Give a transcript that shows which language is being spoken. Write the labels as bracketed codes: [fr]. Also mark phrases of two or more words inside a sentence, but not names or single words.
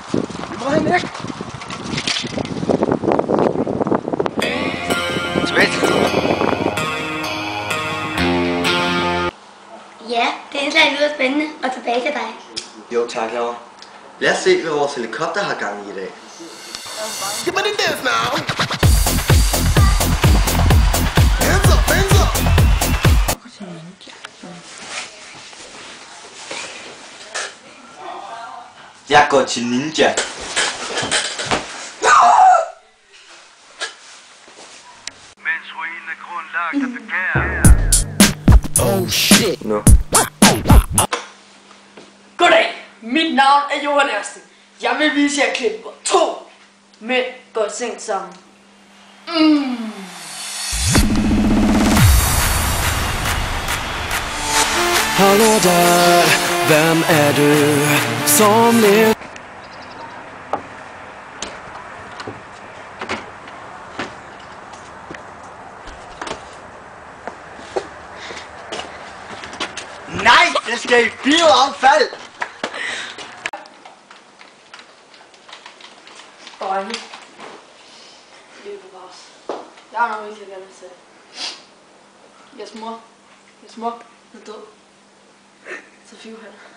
[da] Vi må have væk. Tilbage til studiet. Ja, det indslag lyder spændende, og tilbage til dig. Jo tak, Laura. Lad os se, hvad vores helikopter har gang i dag. [en] Get money dance now. Hands up, hands up. [da] Jeg går til ninja. Mens ruinen er grundlagt af begær. [en] Oh shit. [da] Nu. Goddag! Mit navn er Johan Ersten. Jeg vil vise jer klip, hvor 2 mænd går i seng sammen. [sv] Hallå där, vem är du som lever? [da] Nej, det skal i bioaffald. Drenge. Det er bevares. Jeg har noget, jeg gerne vil sige. Jeres mor er død. Så fiv han.